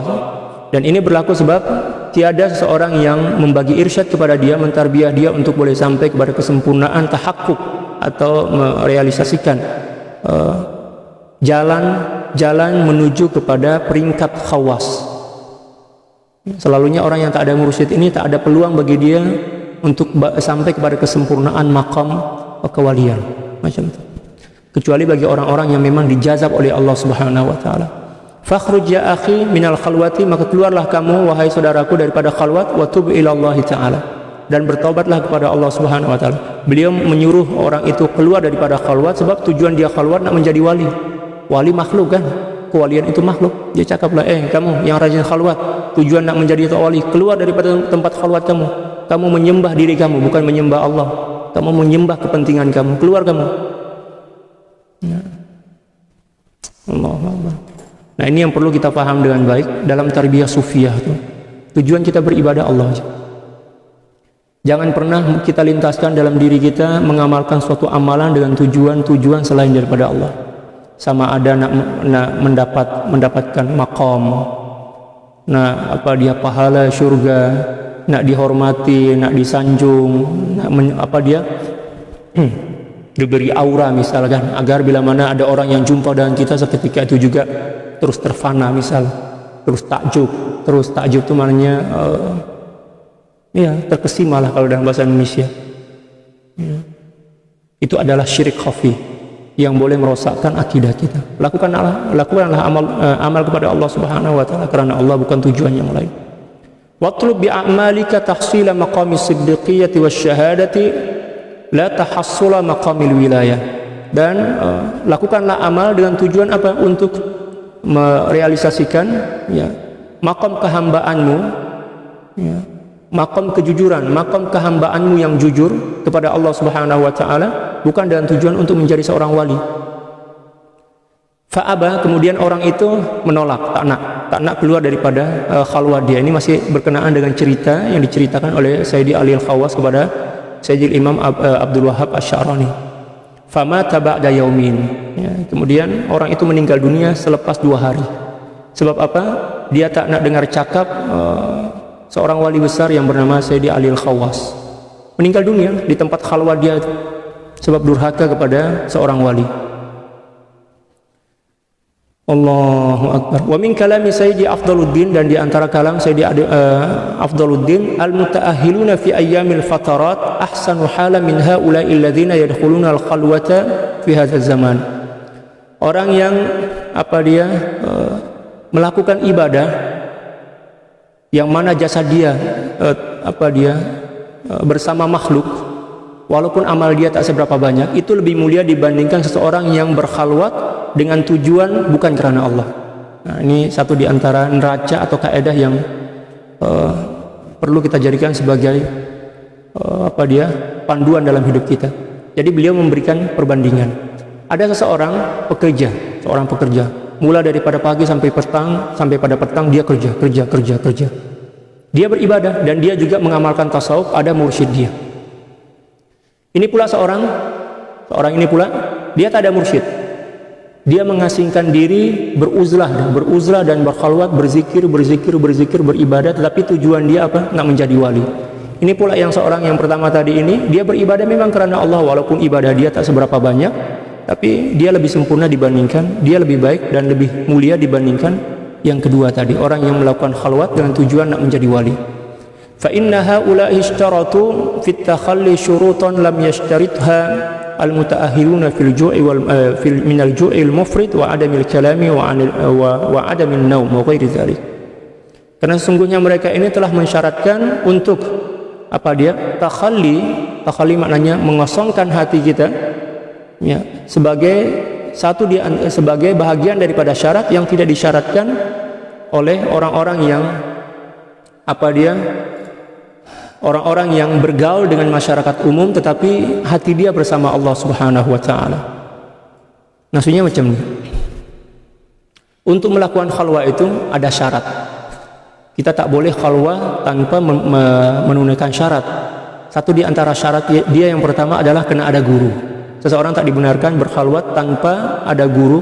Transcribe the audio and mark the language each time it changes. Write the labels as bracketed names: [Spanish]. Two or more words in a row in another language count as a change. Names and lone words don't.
[Malay] Dan ini berlaku sebab tiada seseorang yang membagi irsyad kepada dia, mentarbiah dia untuk boleh sampai kepada kesempurnaan tahakkuk atau merealisasikan jalan menuju kepada peringkat khawas. Selalunya orang yang tak ada mursyid ini tak ada peluang bagi dia untuk sampai kepada kesempurnaan maqam kewalian macam itu, kecuali bagi orang-orang yang memang dijazab oleh [Arabic] الله سبحانه وتعالى. فاخرج يا أخي من الخلوة, [Malay] maka keluarlah kamu wahai saudaraku daripada khalwat, [Arabic] وتب إلى الله تعالى, [Malay] dan bertaubatlah kepada [Arabic] الله سبحانه وتعالى. [Malay] Beliau menyuruh orang itu keluar daripada khalwat sebab tujuan dia khalwat nak menjadi wali. Wali makhluk kan, kewalian itu makhluk. Dia cakaplah, kamu yang rajin khalwat, tujuan nak menjadi wali, keluar daripada tempat khalwat kamu. Kamu menyembah diri kamu, bukan menyembah Allah. Kamu menyembah kepentingan kamu, keluar kamu. [Arabic] الله أكبر. [Malay] Nah, ini yang perlu kita paham dengan baik dalam tarbiyah sufiyah itu. Tujuan kita beribadah Allah aja. Jangan pernah kita lintaskan dalam diri kita mengamalkan suatu amalan dengan tujuan selain daripada Allah. Sama ada nak mendapatkan maqam, nak pahala syurga, nak dihormati, nak disanjung, diberi aura misalkan, agar bila mana ada orang yang jumpa dengan kita seketika itu juga terus terfana misal, terus takjub itu maknanya terkesima lah kalau dalam bahasa Indonesia. Itu adalah syirik khafi yang boleh merosakkan akidah kita. Lakukanlah amal kepada [Arabic] الله سبحانه وتعالى [Malay] karena Allah, bukan tujuan yang lain. [Arabic] واطلب بأعمالك تحصيل مقام الصديقية والشهادة لا تحصيل مقام الولاية. [Malay] Dan lakukanlah amal dengan tujuan apa? Untuk merealisasikan maqam kehambaanmu, maqam kejujuran, maqam kehambaanmu yang jujur kepada [Arabic] الله سبحانه وتعالى, [Malay] bukan dengan tujuan untuk menjadi seorang wali. [Arabic] فأبى, [Malay] kemudian orang itu menolak, tak nak keluar daripada khalwat dia. Ini masih berkenaan dengan cerita yang diceritakan oleh Sayyidi Ali Al-Khawas kepada Sayyidi Imam Abdul Wahhab Asy-Sya'rani. [Arabic] فما بعد يوم. [Malay] Kemudian orang itu meninggal dunia selepas 2 hari. Sebab apa? Dia tak nak dengar cakap seorang wali besar yang bernama Sayyidi Ali Al-Khawas. Meninggal dunia di tempat khalwat dia itu, sebab durhaka kepada seorang wali. [Arabic] الله أكبر. ومن كلام سيدي أفضل الدين, [Malay] dan di antara kalam Sayyidi Afdaluddin, [Arabic] المتأهلون في أيام الفترات أحسن حالا من هؤلاء الذين يدخلون الخلوة في هذا الزمان. [Malay] Orang yang melakukan ibadah yang mana jasad dia bersama makhluk, walaupun amal dia tak seberapa banyak, itu lebih mulia dibandingkan seseorang yang berkhalwat dengan tujuan bukan karena Allah. Nah, ini satu di antara neraca atau kaedah yang perlu kita jadikan sebagai panduan dalam hidup kita. Jadi beliau memberikan perbandingan. Ada seorang pekerja, mula daripada pagi sampai petang, pada petang dia kerja. Dia beribadah dan dia juga mengamalkan tasawuf, ada mursyid dia. Ini pula seorang ini pula dia tak ada mursyid. Dia mengasingkan diri, beruzlah dan berkhalwat, berzikir, beribadah, tetapi tujuan dia apa? Nak menjadi wali. Ini pula yang seorang yang pertama tadi ini, dia beribadah memang karena Allah, walaupun ibadah dia tak seberapa banyak, tapi dia lebih sempurna dibandingkan, dia lebih baik dan lebih mulia dibandingkan yang kedua tadi, orang yang melakukan khalwat dengan tujuan nak menjadi wali. [Arabic] فإن هؤلاء اشترطوا في التخلي شروطا لم يشترطها المتأخرون في الجوع وال في من الجوع المفرد وعدم الكلام وعدم النوم وغير ذلك. [Malay] Karena sesungguhnya mereka ini telah mensyaratkan untuk apa dia? Takhalli maknanya mengosongkan hati kita ya, sebagai bahagian daripada syarat yang tidak disyaratkan oleh orang-orang yang orang-orang yang bergaul dengan masyarakat umum tetapi hati dia bersama [Arabic] الله سبحانه وتعالى. [Malay] Maksudnya macam ini. Untuk melakukan khalwah itu ada syarat. Kita tak boleh khalwah tanpa menunaikan syarat. Satu di antara syarat dia yang pertama adalah kena ada guru. Seseorang tak dibenarkan berkhalwat tanpa ada guru.